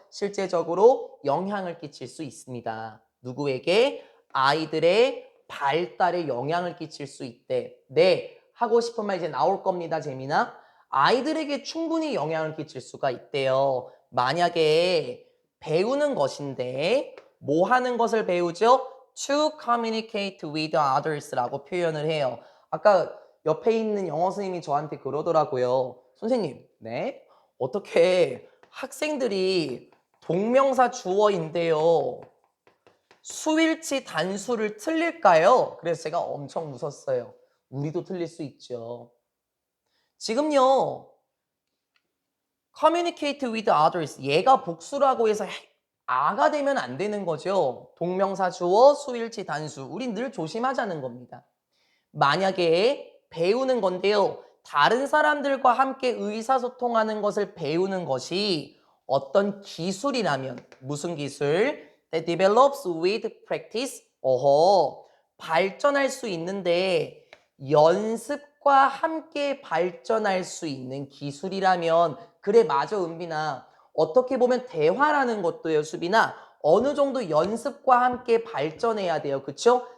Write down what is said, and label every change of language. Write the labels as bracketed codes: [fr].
[ko] 실제적으로 영향을 끼칠 수 있습니다. 누구에게? 아이들의 발달에 영향을 끼칠 수 있대. 네, 하고 싶은 말 이제 나올 겁니다, 재민아. 아이들에게 충분히 영향을 끼칠 수가 있대요. 만약에 배우는 것인데 뭐 하는 것을 배우죠? [en] To communicate with others라고 [ko] 표현을 해요. 아까 옆에 있는 영어 선생님이 저한테 그러더라고요. 선생님, 네? 어떻게 학생들이 동명사 주어인데요. 수일치 단수를 틀릴까요? 그래서 제가 엄청 웃었어요. 우리도 틀릴 수 있죠. 지금요. [en] communicate with others. [ko] 얘가 복수라고 해서 아가 되면 안 되는 거죠. 동명사 주어, 수일치 단수. 우린 늘 조심하자는 겁니다. 만약에 배우는 건데요. 다른 사람들과 함께 의사소통하는 것을 배우는 것이 어떤 기술이라면 무슨 기술? [en] That develops with practice. [ko] 발전할 수 있는데 연습과 함께 발전할 수 있는 기술이라면 그래 맞아 은빈아. 어떻게 보면 대화라는 것도요 수빈아. 어느 정도 연습과 함께 발전해야 돼요. 그쵸?